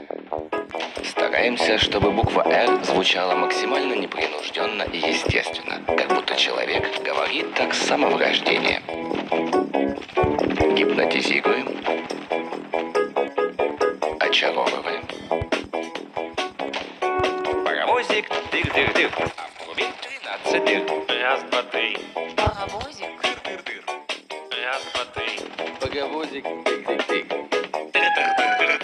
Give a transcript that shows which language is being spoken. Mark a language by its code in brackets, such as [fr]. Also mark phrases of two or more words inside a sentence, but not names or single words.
[ru] Стараемся, чтобы буква «Р» звучала максимально непринужденно и естественно, как будто человек говорит так с самого рождения. Гипнотизируем, очаровываем. Паровозик, тыр-тыр-тыр, а в трубе 13 дыр. Раз, два, три. Паровозик. Раз, два, три. паровозик, тык-тык-тык. Тыры-тыр-тыр.